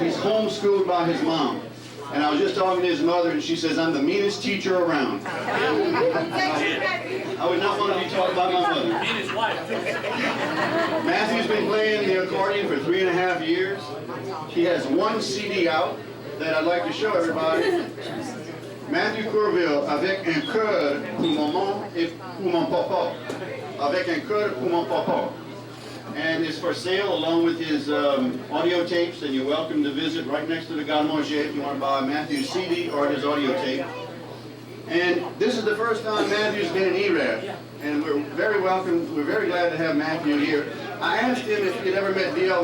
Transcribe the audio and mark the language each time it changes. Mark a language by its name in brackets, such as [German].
[English] He's homeschooled by his mom. And I was just talking to his mother, and she says, I'm the meanest teacher around. I would not want to be taught by my mother. Matthew's been playing the accordion for 3.5 years. He has 1 CD out that I'd like to show everybody. [French] Mathew Courville, avec un cœur pour maman et pour mon papa. Avec un cœur pour mon papa. [English] And it's for sale along with his audio tapes, and you're welcome to visit right next to the Garde Manger if you want to buy Matthew's CD or his audio tape. And this is the first time Matthew's been in Erath, and we're very welcome. We're very glad to have Matthew here. I asked him if he'd ever met D.L.